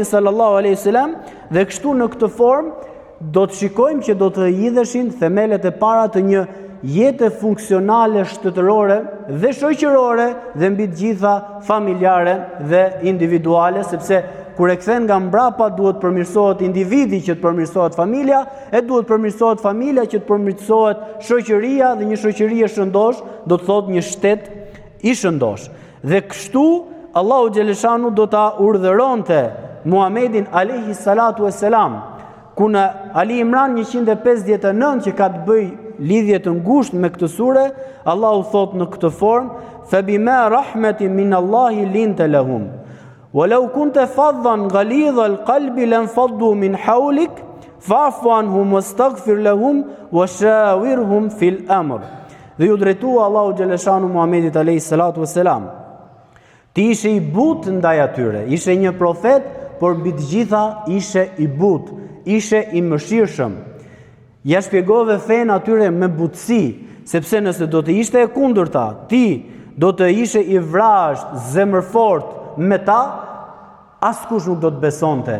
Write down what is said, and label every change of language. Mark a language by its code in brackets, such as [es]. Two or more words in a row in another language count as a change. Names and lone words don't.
[ar] صلى الله عليه وسلم, [sq] dhe kështu në këtë formë do të shikojmë që do të hidheshin themelet e para të një jete funksionale shtetërore dhe shoqërore dhe mbi të gjitha familjare dhe individuale, sepse kur e kthen nga mbrapa duhet përmirësohet individi që të përmirësohet familja, e duhet përmirësohet familja që të përmirësohet shoqëria, dhe një shoqëri e shëndosh do të thotë një shtet i shëndosh. Dhe kështu Allahu xhaleshanu do ta urdhëronte Muhamedin [ar] عليه الصلاة والسلام, [sq] ku në Ali Imran 159 që ka të bëj lidhje të ngushtë me këtë sure, Allahu thot në këtë formë: [ar] "فبما رحمة من الله لنت لهم ولو كنت فظا غليظ القلب لانفضوا من حولك فاعف عنهم واستغفر لهم وشاورهم في الأمر." [sq] Dhe ju drejtua Allahu xhaleshanu Muhamedit [ar] عليه الصلاة والسلام. [sq] Ti ishe i butë ndaj atyre, ishe një profet, por mbi të gjitha ishe i butë, ishe i mëshirshëm. Ja shpjegove fen atyre me butësi, sepse nëse do të ishte e kundërta, ti do të ishe i vrasht, zemërfort me ta, askush nuk do të besonte.